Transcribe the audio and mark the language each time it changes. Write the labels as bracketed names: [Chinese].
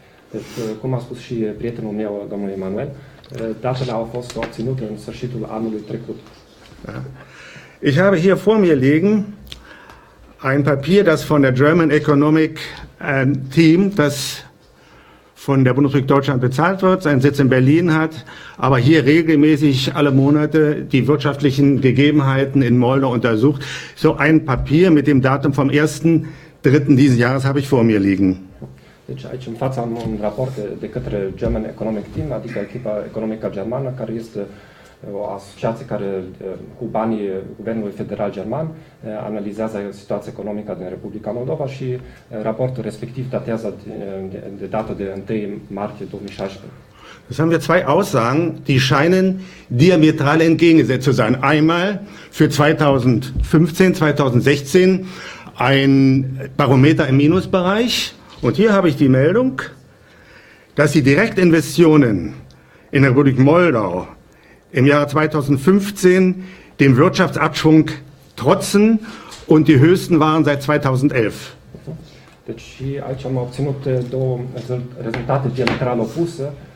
[Romanian] Deci, cum a spus și prietenul meu, domnul Emanuel, datele au fost obținute în sfârșitul anului trecut. [German] Ich habe hier vor mir liegen ein Papier, das von der German Economic Team, das von der Bundesrepublik Deutschland bezahlt wird, seinen Sitz in Berlin hat, aber hier regelmäßig alle Monate die wirtschaftlichen Gegebenheiten in Moldau untersucht. So ein Papier mit dem Datum vom 1.3. dieses Jahres habe ich vor mir liegen. [Romanian] Deci aici în fața am un raport de către German Economic Team, adică echipa economică germană, care este o asociație care cu banii Guvernului Federal German analizează situația economică din Republica Moldova și raportul respectiv datează de data de 1 martie 2016. [German] Das haben wir zwei Aussagen, die scheinen diametral entgegengesetzt zu sein. Einmal für 2015, 2016 ein Barometer im Minusbereich. Und hier habe ich die Meldung, dass die Direktinvestitionen in der Republik Moldau im Jahre 2015 dem Wirtschaftsabschwung trotzen und die höchsten waren seit 2011. [Romanian] Deci aici am obținut două rezultate diametral opuse.